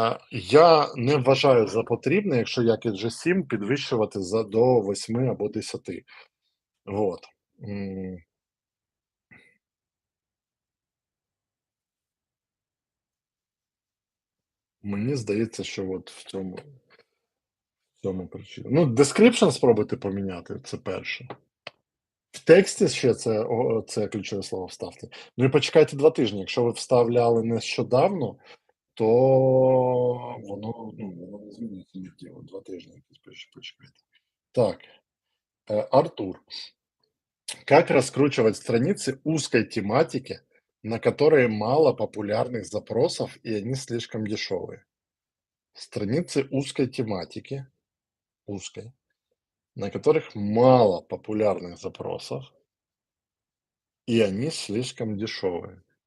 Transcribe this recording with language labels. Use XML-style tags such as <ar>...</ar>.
<uk>Я не вважаю за потрібне, якщо якість вже 7, підвищувати до 8 або 10. Вот. Мені здається, що от в цьому причина. Ну, description спробуйте поміняти, це перше. В тексті ще це ключове слово вставте. Ну і почекайте 2 тижні. Якщо ви вставляли нещодавно, то воно не зміниться миттєво. 2 тижні якісь почекайте. Так, Артур.</uk> <ru>Как раскручивать страницы узкой тематики, на которые мало популярных запросов и они слишком дешевые? Страницы узкой тематики, узкой, на которых мало популярных запросов и они слишком дешевые.</ru>